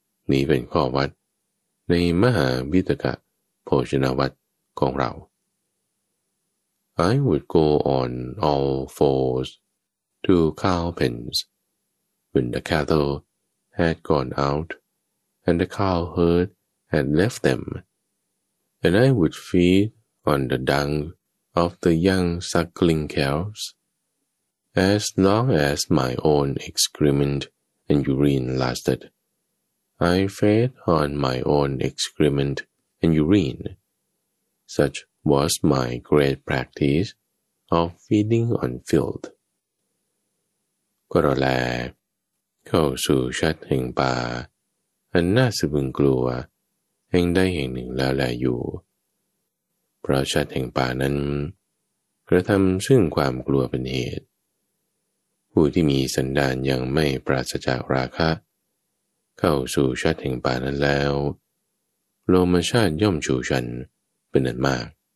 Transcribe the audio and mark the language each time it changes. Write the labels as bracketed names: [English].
[Thai] นี้เป็นข้อวัดในมหาวิตกะโภชนวัตรของเรา [English] I would go on all fours to cow pens when the cattle had gone out and the cow herd had left them, and I would feed on the dung of the young suckling cows as long as my own excrement and urine lasted. I fed on my own excrement and urine. Such was my great practice of feeding on filth. [Thai] ก็แลเข้าสู่ชัดแห่งป่าอันน่าสะพรึงกลัวแห่งใดแห่งหนึ่งแล้วแลอยู่เพราะชัดแห่งป่านั้นกระทำซึ่งความกลัวเป็นเหตุผู้ที่มีสันดานยังไม่ปราศจากราคะเข้าสู่ชาติแห่งป่านั้นแล้วโลมชาติย่อมชูฉันเป็นอันมาก